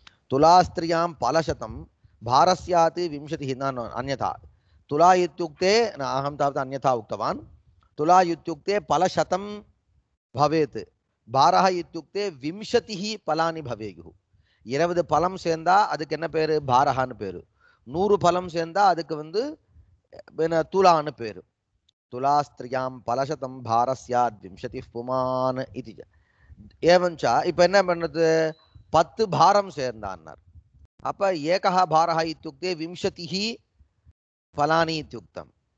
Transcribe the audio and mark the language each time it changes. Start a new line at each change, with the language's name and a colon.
Sanskrit: तुलास्त्रियां फलशतं भारः स्यात् 20 न अन्यथा। तुला इत्युक्ते अहं तावत् अन्यथा उक्तवान्। तुला इत्युक्ते फलशतं भवेत्, भारः इत्युक्ते 20 फलानि भवेयुः।
Tamil: 20 பழம் சேர்ந்தா அதுக்கு என்ன பேரு? பாரஹான்னு பேரு. 100 பழம் சேர்ந்தா அதுக்கு வந்து तुलाன்னு பேரு.
Sanskrit: துலாஸ்திரியாம் பலசதம் பாரஸ்யாத் 20 புமான் இது.
Tamil: ஏவஞ்ச இப்போ என்ன பண்ணது? 10 பாரம் சேர்ந்தான்னார்.
Sanskrit: அப்ப ஏகः भारः इत्युक्ते 20 फलानि इत्युक्तम्।